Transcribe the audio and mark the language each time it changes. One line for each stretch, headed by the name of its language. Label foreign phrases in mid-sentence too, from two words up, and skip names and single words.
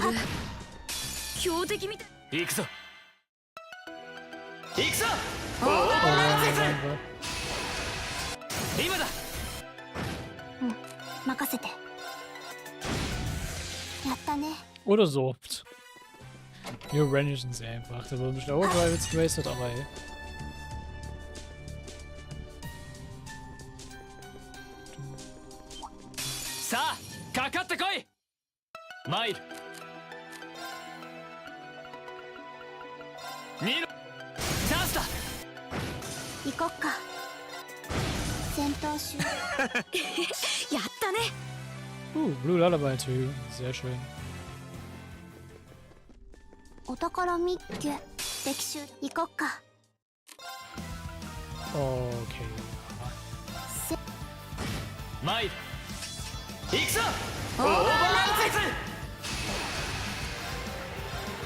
Japanese: 強敵みたい。行くぞ。行くぞ。
German: Oh, nein, nein, nein.
Japanese: 今だ。任せて。やったね。
German: Oder so. Wir rangen sie einfach. Da wurde bestimmt auch weil es gewastet, aber ey.
Japanese: Sa, かかってこい。参る。見ろ。チャンスだ。行こっか。戦闘終了。やったね。
English: Blue Lullaby too.
German: Sehr schön.
Japanese: お宝ミッケ。敵集行こっか。
English: Okay.
Japanese: 参る。行くぞ。オーバーライズ。